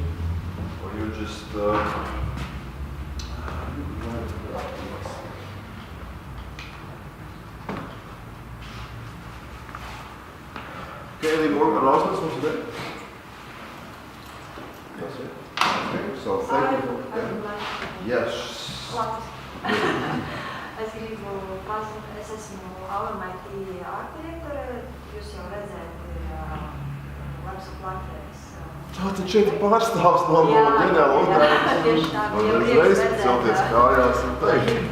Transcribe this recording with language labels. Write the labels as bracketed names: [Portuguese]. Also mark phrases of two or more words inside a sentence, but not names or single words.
[English] Or you just okay, any more announcements for today? That's it. Okay, so thank you. I would like to Yes. [Latvian] Es gribu paziņot, es esmu AUMIT art direktore, jūs jau redzējat website platēs. Tātad šeit pārstāvs no ģenerāla uzņēmuma. Tieši tā, jau prieks celties kājās un teikt.